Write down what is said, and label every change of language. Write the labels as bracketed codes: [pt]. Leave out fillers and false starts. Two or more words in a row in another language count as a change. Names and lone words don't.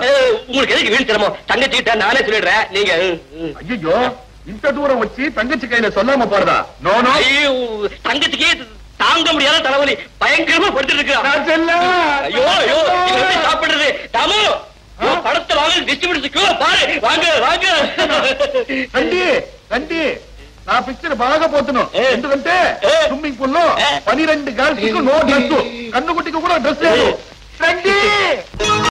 [ta] உங்களுக்கு எதுக்கு வீண் சிரமம்? தங்கச்சி கிட்ட நானே சொல்லிடுறேன். நீங்க ஐயோ, இந்த தூரம் வச்சு தங்கச்சி கையில சொல்லாம போறதா? [en] no no, [ta] தங்கச்சிக்கே தாங்க முடியாத தலைவலி பயங்கரமா படுத்துட்டு இருக்கு. ஐயோ ஐயோ, சாப்பிடுறது தாமு படத்தை வாங்க, டிஸ்ட்ரிபியூட்டர் பாரு, வாங்க வாங்க. [te] రండి రండి, నా పిక్చర్ బాగా పోతున్నాం. ఎందుకంటే [en] swimming pool [te] లో 12 గర్ల్స్ కు [en] no dress, [te] కన్నుగుట్టికి కూడా డ్రెస్ లేదు. రండి.